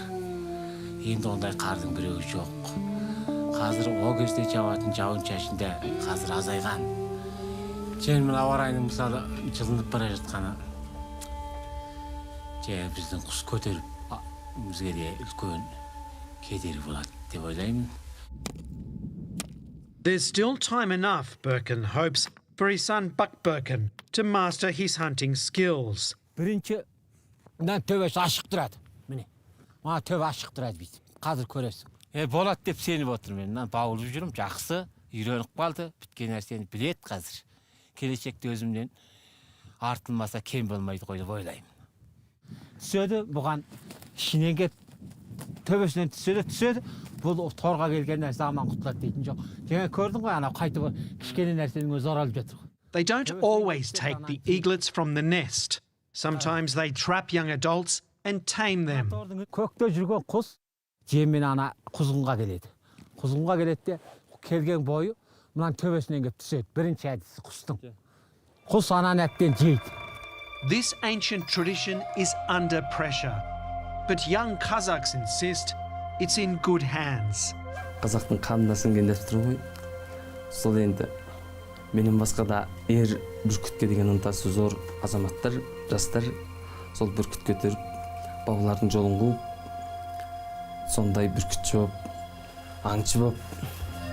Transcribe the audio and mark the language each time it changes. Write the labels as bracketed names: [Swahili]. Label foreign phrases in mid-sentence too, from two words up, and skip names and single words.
[Kazakh] Енді ондай қардың біреуі жоқ. Қазір ол кезде жауатын жауын-шашында қазір азайған. Және мына ауа райының мысалы жылынып бара жатқаны. Біздің құс көтеріп бізге де үлкен кедергі болады деп ойлаймын. [English] There's still time enough, Birkin hopes, for his son Buck Birkin to master his hunting skills. [Kazakh] Бірінші мына төбесі ашық тұрады. Міне. Мына төбе ашық тұрады бүйтіп. Қазір көресің. Болады деп сеніп отырмын. Мен баулып жүрмін, жақсы, үйреніп қалды. Біткен нәрсені біледі қазір. Келешекте өзімнен артылмаса кем болмайды ғой деп ойлаймын. Түседі, бұған ішінен кеп төбесінен түседі. Бұл торға келген нәрсе аман құтылады дейтін жоқ. Жаңа көрдің ғой, ана қайтып кішкене нәрсенің өзі оралып жатыр. [English] They don't always take the eaglets from the nest. Sometimes they trap young adults and tame them. [Kazakh] Көкте жүрген құс жеммен ана құзғынға келеді. Құзғынға келеді де келген бойы мынан төбесінен кеп түседі. Бірінші әдісі құстың. Құс ананы әптен жейді. [English] This ancient tradition is under pressure, but young Kazakhs insist it's in good hands. [Kazakh] Қазақтың қанына сіңген дәстүр ғой. Сол енді менен басқа да бүркітке деген ынтасы зор азаматтар, жастар сол бүркіт көтеріп, бабалардың жолын қуып, сондай бүркітші болып, аңшы болып